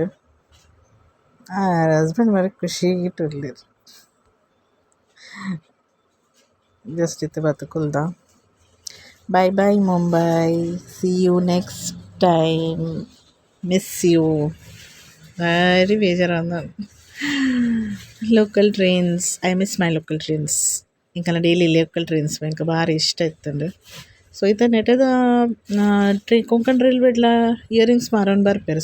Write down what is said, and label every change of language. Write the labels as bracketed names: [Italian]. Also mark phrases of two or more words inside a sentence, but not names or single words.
[Tulu] ಹಸ್ಬೆಂಡ್ ಬಾರಿ ಖುಷಿ ಇಟ್ಟುರ್ಲಿರ್ ಜಸ್ಟ್ ಇತ್ತೆ ಬತ್ತ ಕುಲ್ದ. [English] Bye bye Mumbai, See you next time, miss you. [Tulu] ಭಾರಿ ಬೇಜಾರಾದ [English] local trains. I miss my local trains. [Tulu] ಇಂಕಲ್ಲ [English] daily local trains [Tulu] ಎಂಕ್ ಭಾರಿ ಇಷ್ಟ ಇತ್ತಂಡು. ಸೊ ಇತ್ತ ನೆಟದ ಕೊಂಕಣ್ ರೈಲ್ವೆಡ್ಲ ಇಯರಿಂಗ್ಸ್ ಮಾರೊಂದು ಬರ್ಪೆರ್.